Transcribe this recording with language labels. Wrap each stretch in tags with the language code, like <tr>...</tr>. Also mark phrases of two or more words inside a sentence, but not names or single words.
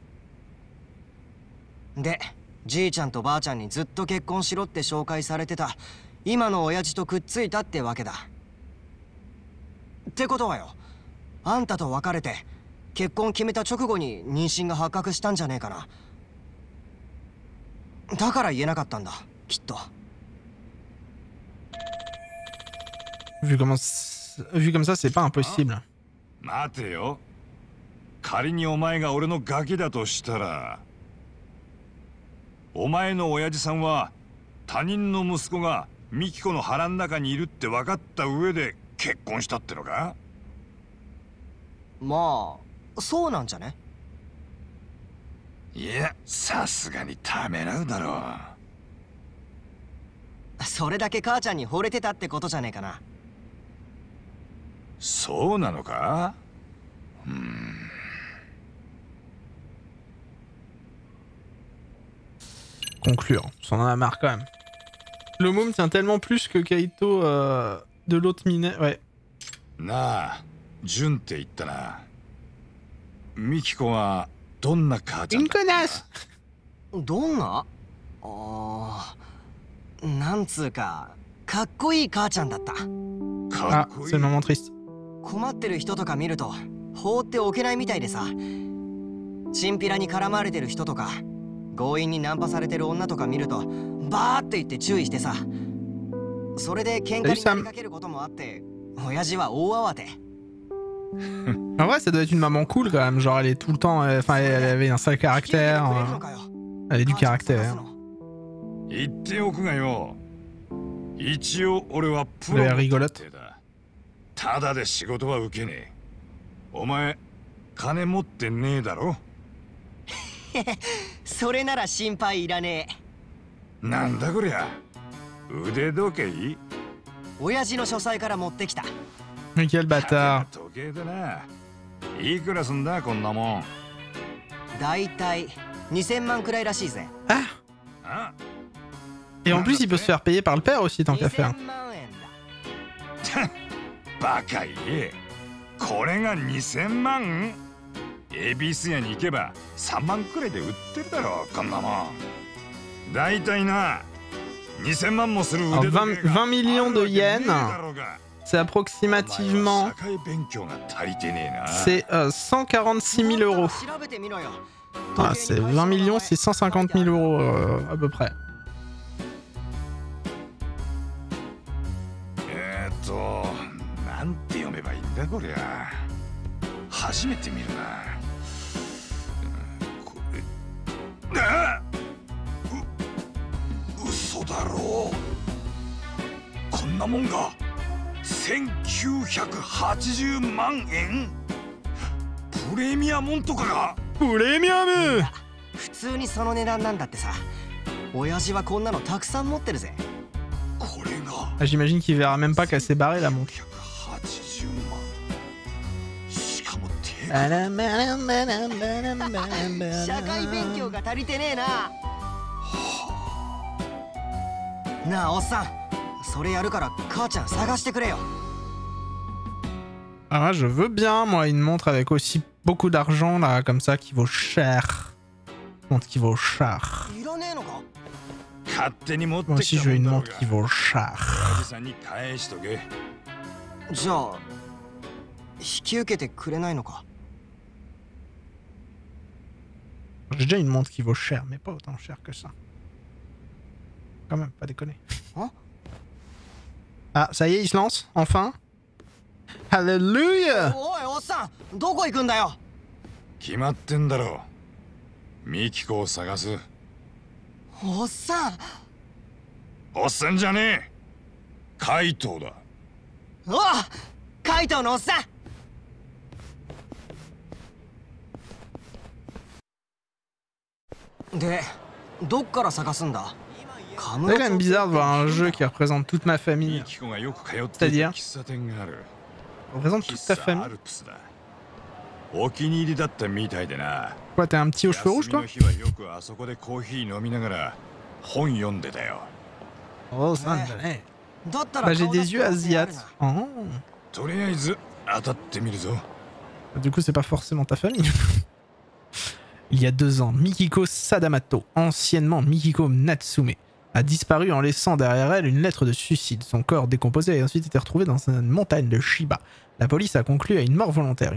<ja>でじいちゃんとばあちゃんにずっと結婚しろって紹介されてた今の親父とくっついたってわけだ。ってことはよ、あんたと別れて結婚決めた直後に妊娠が発覚したんじゃねえかな。だから言えなかったんだ、きっと。</ja> <fr>Vu comme ça, c'est pas impossible.</fr> <ja>待てよ。仮にお前が俺のガキだとしたら、お前の親父さんは他人の息子がミキコの腹の中にいるって分かった上で結婚したってのか？まあそうなんじゃね。いや、さすがにためらうだろう。それだけ母ちゃんに惚れてたってことじゃねえかな。そうなのか？</ja> <fr>Conclure, on en a marre quand même. Le môme tient tellement plus que Kaito de l'autre minet. Ouais.</fr> <ja>なあ、 ジュンって言ったな。ミキコはどんな母ちゃん</ja> <fr>Une</fr> <ja>だった</ja> <fr>connasse</fr> <ja>どんななんつうかかっこいい母ちゃんだった。か</ja> <fr>Ah,</fr> <ja>っこい</ja> <fr>c'est</fr> <ja>い</ja> <fr>le moment triste.</fr> <ja>困ってる人とか見ると放っておけないみたいでさ、チンピラに絡まれてる人とか強引にナンパされてる女とか見るとバーって言って注意してさ、それで喧嘩になりかけることもあって、親父は大慌て。</ja> <fr>En vrai, ça doit être une maman cool quand même. Genre, elle est tout le temps. Enfin, elle avait un sale caractère. Elle a du caractère.</fr> <ja>言っておくがよ、一応俺はプ</ja> <fr>Elle</fr> <ja>ロ</ja> <fr>est</fr> <ja>の</ja> <fr>rigolote.</fr> <ja>探偵だ。ただで仕事は受けねえ。お前金持ってねえだろ。それなら心配いらねえ。なんだこりゃ、腕時計？親父の書斎から持ってきた。</ja> <fr>Quel bâtard.</fr> <ja>時計だな。いくらすんだこんなもん。だいたい2000万くらいらしいぜ。 Ah あ、</ja> <fr>Et en plus, il peut se faire payer par le père aussi, tant qu'à faire.</fr> <ja>2000 万円だ。バカ言え。これが2000万？恵比寿屋に行けば3万くらいで売ってるだろこんなもん。だいたいな2000万もする腕時計が</ja> <fr>20 millions de yens.</fr> <ja>だろうが。</ja> <fr>C'est approximativement.</fr> <ja>社会勉強が足りてねえな。</ja> <fr>C'est 146 000 euros.</fr> <ja>調べてみろよ。</ja> <fr>Ah, c'est 20 millions, c'est 150 000 euros à peu près.</fr> <ja>なんて読めばいいんだこりゃ。初めて見るな。これ、嘘だろう。こんなもんが1980万円？プレミアモンとかが？プレミアム！普通にその値段なんだってさ。親父はこんなのたくさん持ってるぜ。これが。</ja> <fr>Ah, j'imagine qu'il verra même pas qu'elle s'est barrée la montre.</fr> <ja>180 万。しかも手が。社会勉強が足りてねえな。なあおっさん、それやるから母ちゃん探してくれよ。</ja> <fr>Ah, je veux bien, moi, une montre avec aussi beaucoup d'argent, là, comme ça, qui vaut cher. Une montre qui vaut cher.</fr> <ja>いらねえのか？勝手に持って</ja> <fr>Moi</fr> <ja>き</ja> <fr>aussi,</fr> <ja>た</ja> <fr>je veux</fr> <ja>もん</ja> <fr>une</fr> <ja>だろう</ja> <fr>montre qui</fr> <ja>が。</ja> <fr>vaut cher.</fr> <ja>親父さんに返しとけ。じゃあ引き受けてくれないのか？</ja> <fr>J'ai déjà une montre qui vaut cher, mais pas autant cher que ça. Quand même, pas déconner. Hein? Ah, ça y est, il se lance, enfin. Alléluia!</fr> <ja>おいおっさん、どこ行くんだよ。決まってんだろう。ミキコを探す。おっさん。おっさんじゃねえ。怪盗だ。おう、カイトのおっさん。で、どっから探すんだ？</ja> <fr>C'est quand même bizarre de voir un jeu qui représente toute ma famille.</fr> <ja>ミキコがよく通っていた喫茶店がある。</ja> <fr>Représente toute ta</fr> <ja>喫茶ア</ja> <fr>famille.</fr> <ja>ルプスだ。お気に入りだったみたいでな。</ja> <fr>Quoi, t'es un petit aux cheveux rouges,</fr> <ja>休み</ja> <fr>toi?</fr> <ja>の日はよくあそこでコーヒー飲みながら本読んでたよ。</ja> <fr>Oh, ça, ouais.</fr> <ja>だったら</ja> <fr>Bah, j'ai</fr> <ja>顔出</ja> <fr>des</fr> <ja>して</ja> <fr>yeux</fr> <ja>おけやる</ja> <fr>asiates.</fr> <ja>な。 Oh. とりあえず当たってみるぞ。</ja> <fr>Du coup, c'est pas forcément ta famille. Il y a 2 ans, Mikiko Sadamato, anciennement Mikiko Natsume, a disparu en laissant derrière elle une lettre de suicide. Son corps décomposé a ensuite été retrouvé dans une montagne de Shiba. La police a conclu à une mort volontaire.</fr>